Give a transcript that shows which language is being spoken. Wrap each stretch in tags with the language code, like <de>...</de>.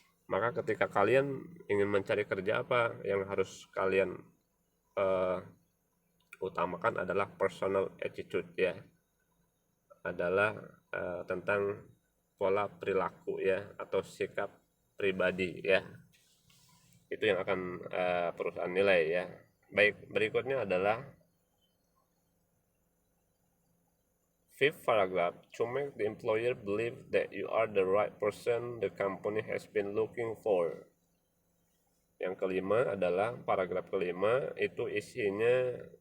<id>Maka ketika kalian ingin mencari kerja, apa yang harus kalian utamakan adalah personal attitude ya, adalah tentang pola perilaku ya atau sikap pribadi ya, itu yang akan perusahaan nilai ya. Baik, berikutnya adalah</id> <en>fifth paragraph, to make the employer believe that you are the right person the company has been looking for.</en> <id>Yang kelima adalah paragraf kelima, itu isinya</id>